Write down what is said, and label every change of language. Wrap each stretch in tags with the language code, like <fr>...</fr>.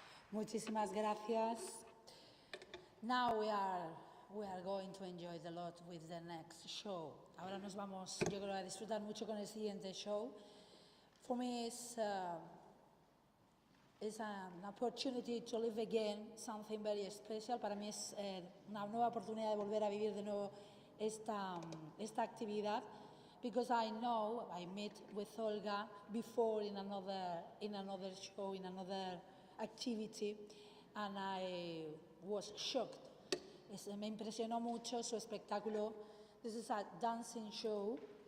<es>Muchísimas gracias.</es> <en>Now we are going to enjoy a lot with the next show.</en> <es>Ahora nos vamos, yo creo, a disfrutar mucho con el siguiente show.</es> <en>For me, it's an opportunity to live again something very special.</en> <es>Para mí es una nueva oportunidad de volver a vivir de nuevo esta actividad.</es> <en>Because I know I met with Olga before in another show, in another activity, and I was shocked.</en> <es>Me impresionó mucho su espectáculo.</es> <en>This is a dancing show.</en>